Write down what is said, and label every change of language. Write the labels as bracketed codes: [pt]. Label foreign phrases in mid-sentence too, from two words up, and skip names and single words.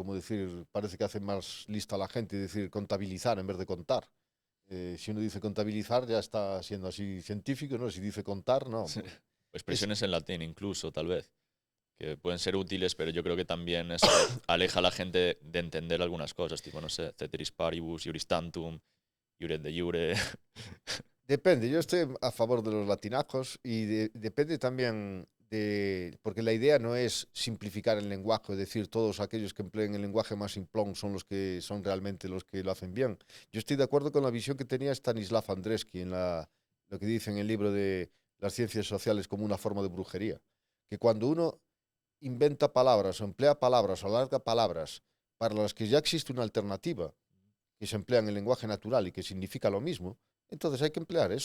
[es] Como decir, parece que hace más lista a la gente decir contabilizar en vez de contar. Si uno dice contabilizar ya está siendo así científico, ¿no? Si dice contar, no. Sí. O Es, expresiones en latín incluso, tal vez, que pueden ser útiles, pero yo creo que también eso aleja a la gente de entender algunas cosas, tipo, no sé, [la] ceteris paribus, iuris tantum, iure de iure. [es] depende, yo estoy a favor de los latinajos y depende también porque la idea no es simplificar el lenguaje, es decir, todos aquellos que empleen el lenguaje más simplón son los que son realmente los que lo hacen bien. Yo estoy de acuerdo con la visión que tenía Stanislav Andreski en lo que dice en el libro de las ciencias sociales como una forma de brujería, que cuando uno inventa palabras o emplea palabras o alarga palabras para las que ya existe una alternativa, que se emplea en el lenguaje natural y que significa lo mismo, entonces hay que emplear eso.